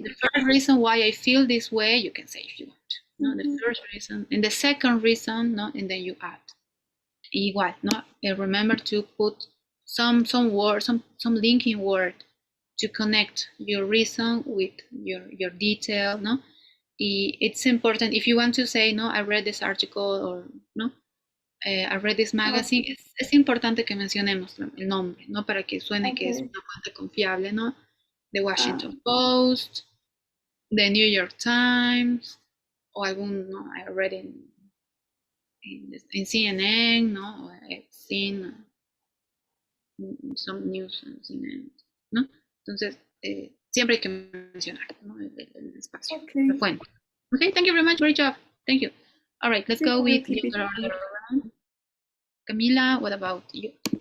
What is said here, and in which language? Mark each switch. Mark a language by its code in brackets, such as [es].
[en] the first reason why I feel this way, you can say if you want. No, the first reason, and the second reason, no, and then you add. [es] Igual, [en] no. Remember to put some word, some linking word to connect your reason with your detail, no. It's important if you want to say, no, I read this article or no, I read this magazine. [es] Es importante que mencionemos el nombre, no, para que suene que es una fuente confiable, no. [en] The Washington Post, the New York Times, [es] o algún, [en] no, I read in CNN, no, I've seen some news [es] en [en] CNN, ¿no? [es] Entonces, siempre hay que mencionar, ¿no? el espacio, la fuente. [en] Okay, thank you very much, great job, thank you. All right, let's go with the other round. Camila, what about you?